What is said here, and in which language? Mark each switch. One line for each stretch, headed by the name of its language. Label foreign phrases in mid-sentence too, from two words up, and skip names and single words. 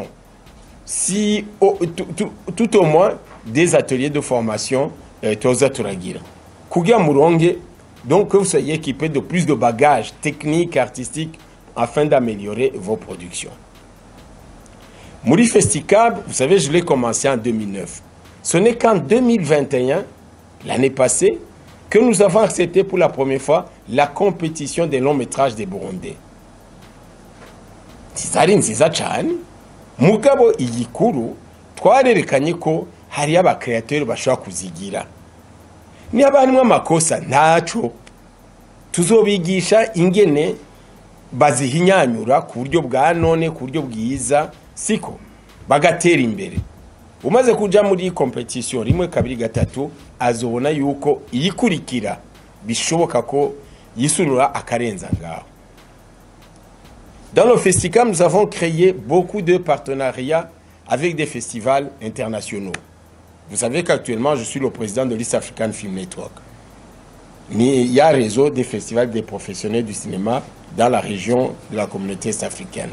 French: Si, tout au moins, des ateliers de formation, donc que vous soyez équipés de plus de bagages techniques, artistiques, afin d'améliorer vos productions. Mouri Festicab, vous savez, je l'ai commencé en 2009. Ce n'est qu'en 2021, l'année passée, que nous avons accepté pour la première fois la compétition des longs métrages des Burundais.
Rundi: Sizari nziza cyane mugabo igikuru twarerekanye ko hari abakreateur bashaka kuzigira. Ni abantu amakosa ntaco tuzobigisha ingene bazihinyanyura ku buryo bwa none ku buryo bwiza siko bagatera imbere. Umaze kuja muri competition rimwe kabiri gatatu azobona yuko iyikurikira bishoboka ko yisunura akarenza ngaho.
French: Dans le festival, nous avons créé beaucoup de partenariats avec des festivals internationaux. Vous savez qu'actuellement, je suis le président de l'East African Film Network. Mais il y a un réseau des festivals des professionnels du cinéma dans la région de la communauté est-africaine.